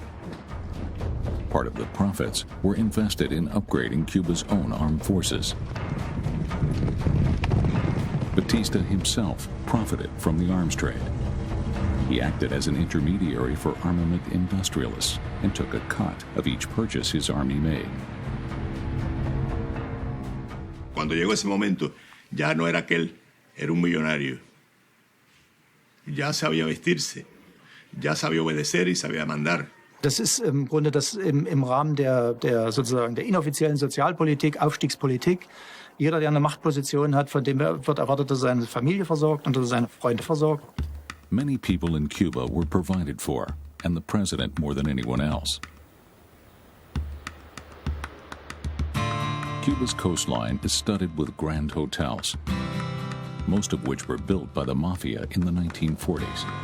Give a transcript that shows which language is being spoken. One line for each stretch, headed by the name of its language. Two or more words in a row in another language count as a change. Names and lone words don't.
English: Part of the profits were invested in upgrading Cuba's own armed forces. Batista himself profited from the arms trade. He acted as an intermediary for armament industrialists and took a cut of each purchase his army made.
Spanish: Cuando llegó ese momento, ya no era aquel, era un millonario. Ya sabía vestirse, ya sabía obedecer y sabía mandar.
German: Das ist im Grunde das im Rahmen der sozusagen der inoffiziellen Sozialpolitik, Aufstiegspolitik. Jeder, der eine Machtposition hat, von dem wird erwartet, dass er seine Familie versorgt und dass er seine Freunde versorgt.
English: Many people in Cuba were provided for, and the president more than anyone else. Cuba's coastline is studded with grand hotels, most of which were built by the mafia in the 1940s.